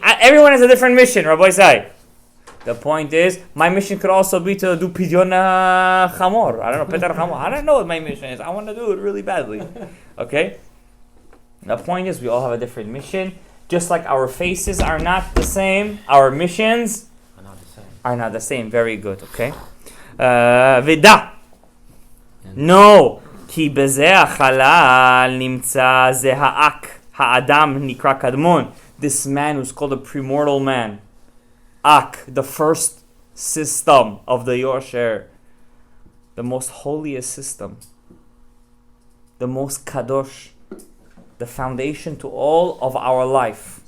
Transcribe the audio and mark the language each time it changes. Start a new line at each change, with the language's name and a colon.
English: Everyone has a different mission, Rabbi Isai. The point is, my mission could also be to do pidyon chamor. I don't know, petar chamor. I don't know what my mission is. I want to do it really badly. Okay? The point is, we all have a different mission. Just like our faces are not the same, our missions are not the same. Very good, okay? Veda. No.
Hebrew: כי בזה החלל נמצא זה האק, האדם נקרא קדמון.
English: This man who's called a premortal man. Ak, the first system of the Yosher. The most holiest system. The most kadosh. The foundation to all of our life.